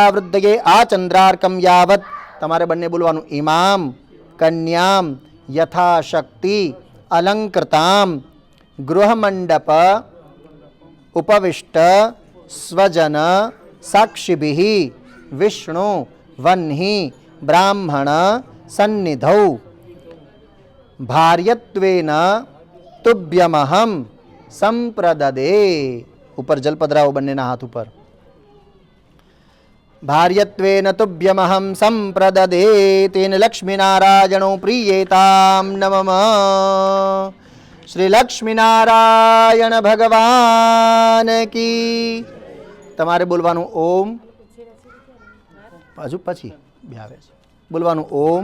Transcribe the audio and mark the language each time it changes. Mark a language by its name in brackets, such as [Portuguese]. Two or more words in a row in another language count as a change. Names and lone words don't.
[Sanskrit] वृद्धये आचंद्रार्कम यावत [Gujarati] તમારે બન્ને બોલવાનું [Sanskrit] इमाम कन्याम यथाशक्ति अलंकृताम गृहमंडप उपविष्ट स्वजन साक्षिभिः विष्णु वह्नि ब्राह्मण सन्निधौ भार्यत्वेन तुभ्यमहं संप्रददे। [Gujarati] ઉપર જળ પધરાવો બન્નેના હાથ ઉપર। [Sanskrit] भार्यत्वेन तुभ्यमहं संप्रददे तेन लक्ष्मीनारायणो प्रीयेतां नमः। [Hindi] श्री लक्ष्मीनारायण भगवान की। [Gujarati] તમારે બોલવાનું ઓમ હજુ પછી બ્યાવે છે બોલવાનું ઓમ।